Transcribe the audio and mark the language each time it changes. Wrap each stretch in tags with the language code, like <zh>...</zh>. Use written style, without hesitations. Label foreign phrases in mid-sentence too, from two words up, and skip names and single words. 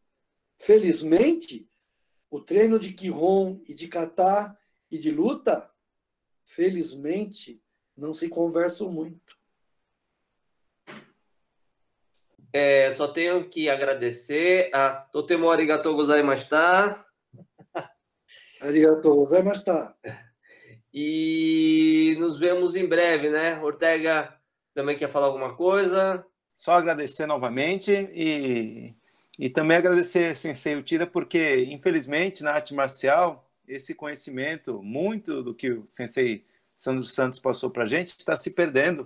<pt>Felizmente, o treino de Kihon e de kata e de luta, felizmente, não se conversam muito. Só tenho que agradecer a</pt> <ja>とてもありがとうございました. ありがとうございました.</ja> <pt>E nos vemos em breve, né? Ortega também quer falar alguma coisa? Só agradecer novamente e também agradecer Sensei Uchida, porque, infelizmente, na arte marcial, esse conhecimento, muito do que o Sensei Sandro Santos passou para a gente, está se perdendo.</pt>